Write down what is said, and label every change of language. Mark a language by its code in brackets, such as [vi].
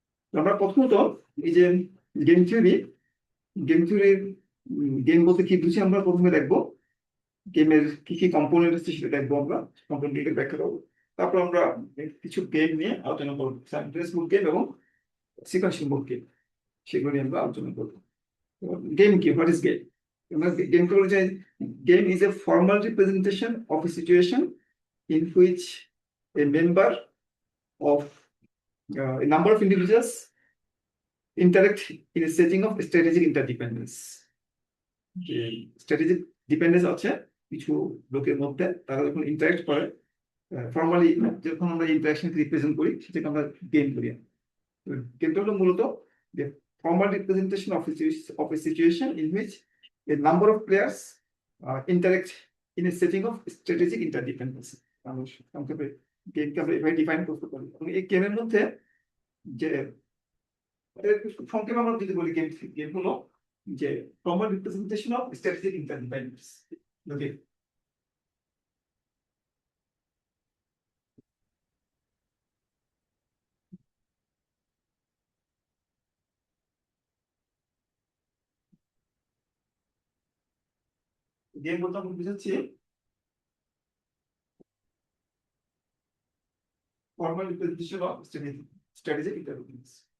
[bn] তো আমরা প্রথমত এই যে গেম থিওরি, গেম গেম বলতে কি বুঝি আমরা প্রথমে দেখবো, গেমের কি কি কম্পোনেন্ট আছে সেটা দেখবো, আমরা কম্পোনেন্টকে ব্যাখ্যা করবো। তারপর আমরা কিছু গেম নিয়ে আলোচনা করবো, সাইমultaneous মুভ গেম এবং সিকোয়েন্সিয়াল মুভ গেম, সেগুলো নিয়ে আমরা আলোচনা করবো। গেম কি, [en] What is game? [bn] গেম হলো যে [en] Game is a formal representation of a situation in which a member of a number of individuals interact in a setting of strategic interdependence. [bn] Strategic dependence আছে কিছু লোকের মধ্যে, তারা যখন interact করে, formally যখন আমরা ইন্টারাকশনকে রিপ্রেজেন্ট করি, সেটাকে আমরা গেম করি। গেমটা হলো মূলত [en] the formal representation of a situation in which a number of players interact in a setting of strategic interdependence. [bn] আমরা সংক্ষেপে গেমকে আমরা এভাবে ডিফাইন করতে পারি। এবং এই গেমের মধ্যে যে সংক্ষেপে আমরা যদি বলি, গেম হলো যে [en] formal representation of strategic interdependence. [bn] Okay, game বলতে আমরা বুঝাচ্ছি [en] formal representation of strategic interdependence.